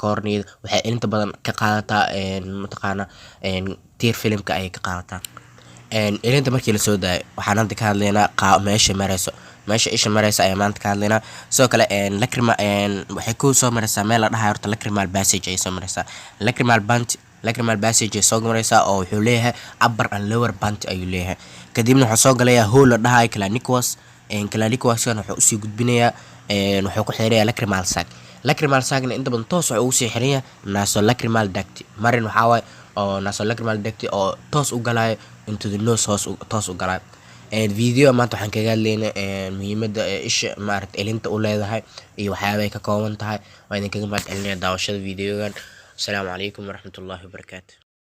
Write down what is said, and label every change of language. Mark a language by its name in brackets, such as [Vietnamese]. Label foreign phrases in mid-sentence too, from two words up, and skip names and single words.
[Somali] Cornea waxay inta badan ka qaadataa [English] tear filmka [Somali] ayay ka qaadataa. Ilinta markii la soo daayo waxaan hadda ka hadlaynaa meesha isha maraysa ayaa maanta ka hadlaynaa. Sidoo kale waxay ku soo maraysaa meel la dhahayo horta [English] lacrimal passage [Somali] ayay soo maraysaa. [English] Lacrimal passage [Somali] ay soo maraysaa oo wuxuu leeyahay [English] upper and lower band [Somali] ayuu leeyahay. Kadibna wuxuu soo galayaa hole la dhahayo clanicus. Clanicus-kan wuxuu usii gudbinayaa wuxuu ku xirayaa [English] lacrimal sac. Lacrimal sac-na [Somali] inta badan toos wuxuu ugu sii xirayaa [English] nasolacrimal duct. [Somali] Marin waxaa waaye oo [English] nasolacrimal duct [Somali] oo toos u galayo [English] into the nose [Somali] toos u galayo. video maanta waxaan kaga hadlaynaa muhiimadda isha maaragtay elinta u leedahay iyo waxyaabaha ay ka kooban tahay. Waa idinkaga mahadcelinaya daawashada videogan. [Arabic] السلام عليكم ورحمة الله وبركاته.